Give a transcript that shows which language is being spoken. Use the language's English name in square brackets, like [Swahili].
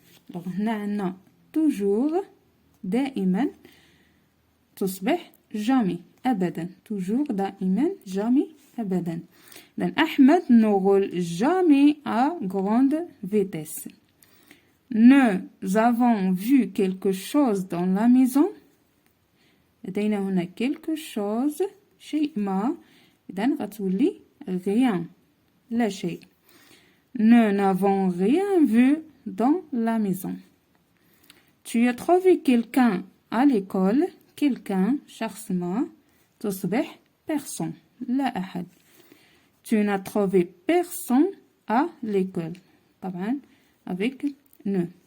[French] Donc, on toujours, [Arabic] دائما, تصبح [French] jamais, [Arabic] أبدا. [French] Toujours, [Arabic] دائما, [French] jamais, [Arabic] أبدا. [French] Donc, Ahmed ne roule jamais à grande vitesse. Nous avons vu quelque chose dans la maison. [Arabic] لدينا هنا [French] quelque chose, [Arabic] شيء ما, إذن غتولي [French] rien, [Arabic] لا شيء. [French] Nous n'avons rien vu dans la maison. Tu as trouvé quelqu'un à l'école, quelqu'un, [Arabic] شخص ما, تصبح [French] personne, [Arabic] لا أحد. [French] Tu n'as trouvé personne à l'école. [Arabic] طبعا [French] avec ne.